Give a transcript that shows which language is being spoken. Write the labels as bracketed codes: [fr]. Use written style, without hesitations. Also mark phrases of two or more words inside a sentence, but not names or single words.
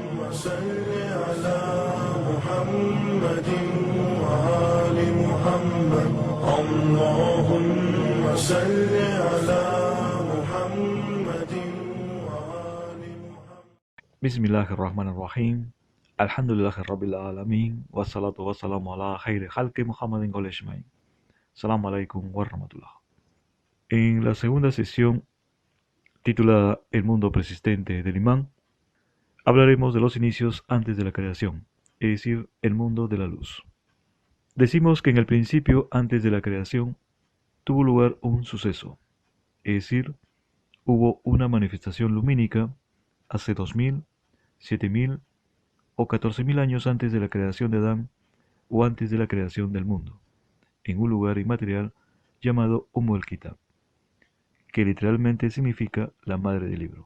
[ar] صل على محمد وآل محمد اللهم صل على محمد وآل محمد. بسم الله الرحمن الرحيم. الحمد لله رب العالمين. والصلاة والسلام على خير خلق محمد قل أجمعين. السلام عليكم ورحمة الله. [es] En la segunda sesión, titulada El mundo persistente del imán, hablaremos de los inicios antes de la creación, es decir, el mundo de la luz. Decimos que en el principio, antes de la creación, tuvo lugar un suceso, es decir, hubo una manifestación lumínica hace 2000, 7000 o 14.000 años antes de la creación de Adán o antes de la creación del mundo, en un lugar inmaterial llamado el Kitab, que literalmente significa la madre del libro.